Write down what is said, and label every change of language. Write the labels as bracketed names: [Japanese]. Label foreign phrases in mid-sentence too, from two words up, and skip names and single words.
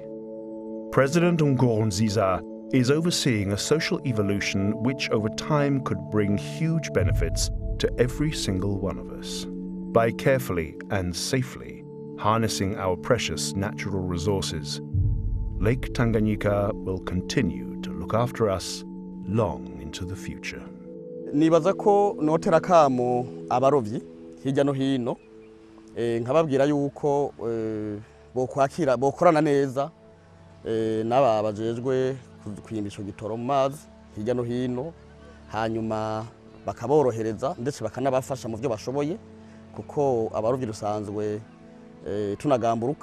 [English] President Nkurunziza is overseeing a social evolution which over time could bring huge benefits to every single one of us. By carefully and safely harnessing our precious natural resources, Lake Tanganyika will continue to look after us long into the future. [Rundi] Nibaza ko notera kamo abarovyi hirya no hino nkababwira yuko bokorana neza n'aba bajejwe kwimba ico gitoro mu mazi hirya no hino, hanyuma bakaborohereza ndetse bakanabafasha mu byo bashoboye, kuko abarovyi rusanzwe tunagamburuka.